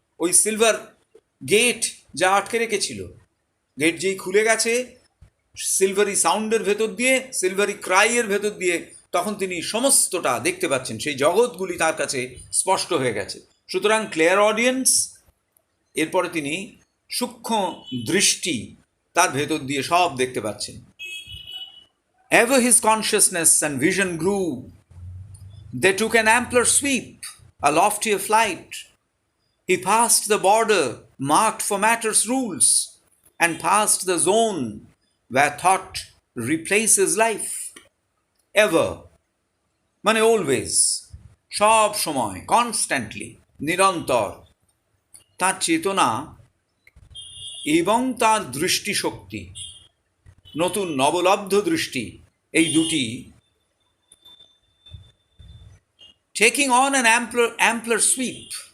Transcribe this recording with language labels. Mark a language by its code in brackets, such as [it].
[bn] ওই silver gate যা আটকে রেখেছিল, গেট যেই খুলে গেছে, সিলভারি সাউন্ডের ভেতর দিয়ে, সিলভারি ক্রাইয়ের ভেতর দিয়ে তখন তিনি সমস্তটা দেখতে পাচ্ছেন, সেই জগৎগুলি তার কাছে স্পষ্ট হয়ে গেছে। সুতরাং ক্লিয়ার অডিয়েন্স, এরপরে তিনি সূক্ষ্ম দৃষ্টি, তার ভেতর দিয়ে সব দেখতে পাচ্ছেন। [en] Ever his consciousness and vision grew. They took an ampler sweep, a loftier flight. He passed the border marked for matter's rules and passed the zone where thought replaces life. [bn] Ever, মানে always, সব সময়, constantly, নিরন্তর, তার চেতনা এবং তার দৃষ্টিশক্তি, নতুন নবলব্ধ দৃষ্টি, এই দুটি [en] Taking on an ampler sweep.